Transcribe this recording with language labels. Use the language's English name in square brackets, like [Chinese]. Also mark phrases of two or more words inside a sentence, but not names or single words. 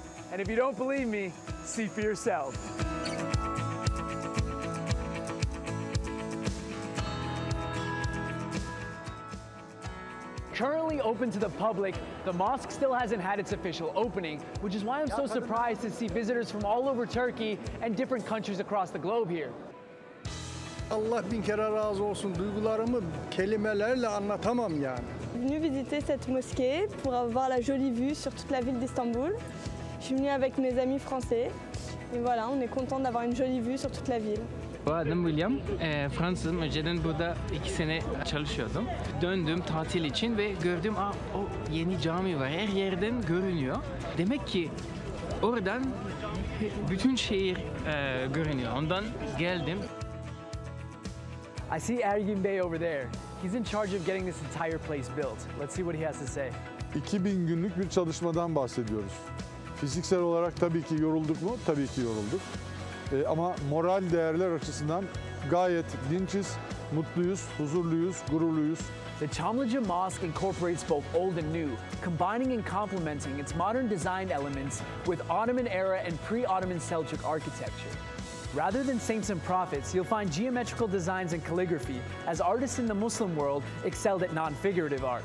[English] And if you don't believe me, see for yourself. Currently open to the public, the mosque still hasn't had its official opening, which is why I'm so surprised to see visitors from all over Turkey and different countries across the globe here. [Turkish] Allah bin kere razı olsun. Duygularımı kelimelerle anlatamam yani. [French] Venu visiter cette mosquée pour avoir la jolie vue sur toute la ville d'Istanbul. Je suis venue avec mes amis français et voilà, on est content d'avoir une jolie vue sur toute la ville. [Turkish] Adım William, Fransızım. Önceden burada 2 sene çalışıyordum. Döndüm tatil için ve gördüm, o yeni cami var, her yerden görünüyor. Demek ki oradan bütün şehir görünüyor. Ondan geldim. [English] I see Ergin Bey over there. He's in charge of getting this entire place built. Let's see what he has to say. [Turkish] 2000 günlük bir çalışmadan bahsediyoruz. Fiziksel olarak tabii ki yorulduk mu? Tabii ki yorulduk. Ama moral değerler açısından gayet dinçiz, mutluyuz, huzurluyuz, gururluyuz. [English] The Çamlıca Mosque incorporates both old and new, combining and complementing its modern design elements with Ottoman-era and pre-Ottoman Seljuk architecture. Rather than saints and prophets, you'll find geometrical designs and calligraphy, as artists in the Muslim world excelled at non-figurative art.